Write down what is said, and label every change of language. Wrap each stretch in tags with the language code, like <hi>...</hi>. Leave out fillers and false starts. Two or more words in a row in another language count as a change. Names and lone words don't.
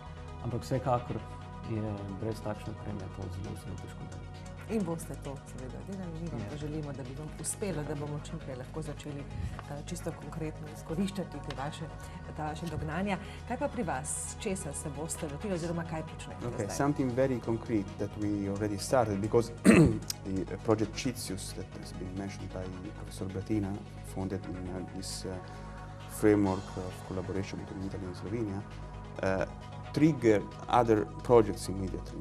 <sl>Ampak vsekakor je brez takšne opreme to zelo, zelo težko delati. In boste to seveda delali, mi vam pa želimo, da bi vam uspelo, da bomo čim prej lahko začeli čisto konkretno izkoriščati ta vaše dognanja. Kaj pa pri vas? Česa se boste lotili oziroma kaj počnete zdaj?</sl> <en>Something very concrete that we already started, because the project CITSIUS that has been mentioned by Professor Bratina, founded in this framework of collaboration between Italy and Slovenia, trigger other projects immediately.</en>